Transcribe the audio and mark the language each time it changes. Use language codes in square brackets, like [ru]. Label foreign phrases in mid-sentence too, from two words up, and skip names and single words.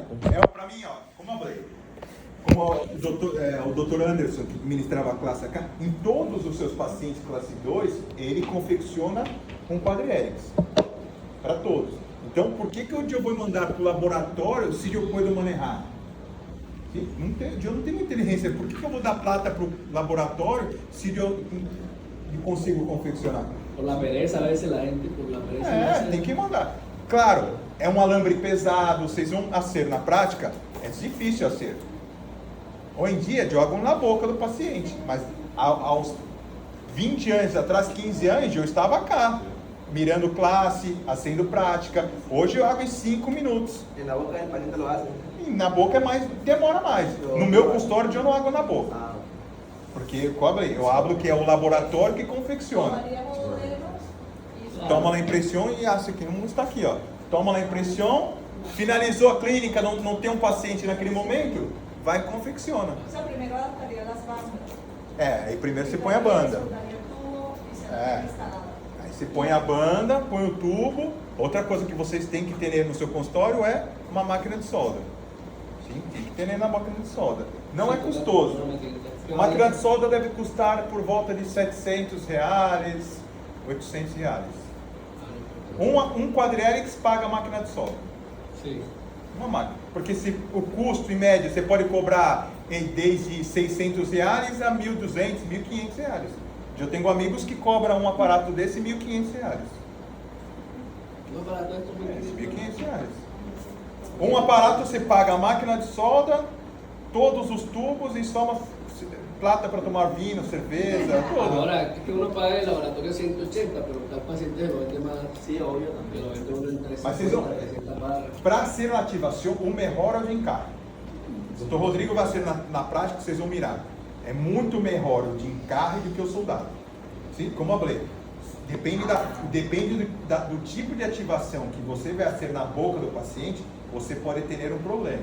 [pt] É para mim, ó, como eu falei. Como o doutor Anderson, que ministrava a classe AK, em todos os seus pacientes classe 2, ele confecciona com quadrihelix. Para todos. Então, por que eu vou mandar para o laboratório se eu [es] puedo manejar? [pt] Eu não tenho inteligência. Por que eu vou dar plata para o laboratório se eu consigo confeccionar? [es] Por la pereza, a veces la gente, por la pereza. no hace. [pt] Tem que mandar. Claro, é um alambre pesado, vocês vão acer na prática, é difícil acer. Hoje em dia jogam na boca do paciente, mas aos 20 anos atrás, 15 anos, eu estava cá, mirando classe, fazendo prática. Hoje eu hago em 5 minutos. [es] En la boca del paciente lo hace. [pt] E na boca demora mais. No meu consultório eu não hago na boca. Ah, Porque eu hablo que é o laboratório que confecciona. [es] Tomaríamos modelos y [pt] Toma a impressão e acha que não está aqui, ó. Toma a impressão, finalizou a clínica, não tem um paciente naquele momento, vai e confecciona. [es] o sea, primero adaptaría las bandas. [pt] Aí primeiro você põe a banda. [es] Soldaría el tubo y se [pt] É. [es] instalada. [pt] Aí você põe a banda, põe o tubo. Outra coisa que vocês têm que ter no seu consultório é uma máquina de solda. Sim, tem que ter na máquina de solda. Não é custoso. A máquina de solda deve custar por volta de R$700, R$800. Um quadrihelix paga a máquina de solda. Sí. Uma máquina. Porque se o custo em média você pode cobrar desde R$600 a R$1.200, R$1.500. Eu tenho amigos que cobram um aparato desse R$1.500. [es] No, para todo esto es [pt] R$1.500. Um aparato você paga a máquina de solda, todos os tubos e só uma plata para tomar vinho, cerveja, tudo. [es] Ahora, es que uno paga el laboratorio 180, pero tal paciente lo vende más. sí, obvio Que lo también. vende uno en [pt] Mas vocês vão- [es] 300 barras. [pt] Para ser na ativação, o melhor é o de encarre. O Dr. Rodrigo vai ser na prática, vocês vão mirar. É muito melhor o de encarre do que o soldado. Sim? Como eu falei, depende do tipo de ativação que você vai fazer na boca do paciente, você pode ter um problema.